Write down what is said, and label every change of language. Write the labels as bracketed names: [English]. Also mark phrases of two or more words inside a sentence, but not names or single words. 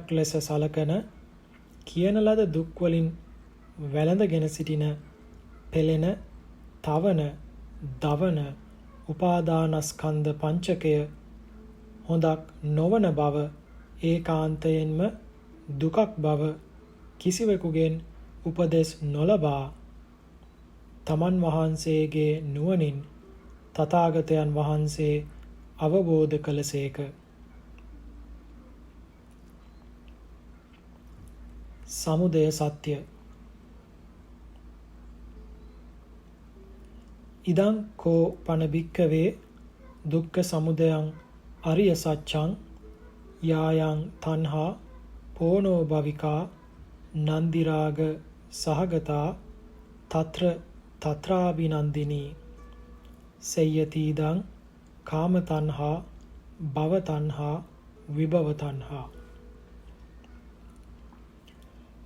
[Sinhala] ලෙස සලකන, කියන ලද දුක් වලින් වැළඳගෙන සිටින, පෙළෙන, තවන, දවන උපාදානස්කන්ධ පංචකය හොඳක් නොවන බව, ඒකාන්තයෙන්ම දුකක් බව කිසිවෙකුගෙන් උපදෙස් නොලබා තමන් වහන්සේගේ නුවණින් තථාගතයන් වහන්සේ අවබෝධ කළසේක. සමුදය සත්‍ය. [Pali] ඉදං කෝ පන භික්ඛවේ දුක්ඛ සමුදයං අරිය සත්‍යං යායන් තණ්හා පෝනෝ භවිකා නන්දි රාග සහගතා తත්‍ර తත්‍රාබිනන්දිනී සේයතිදං කාම තණ්හා භව තණ්හා විභව තණ්හා.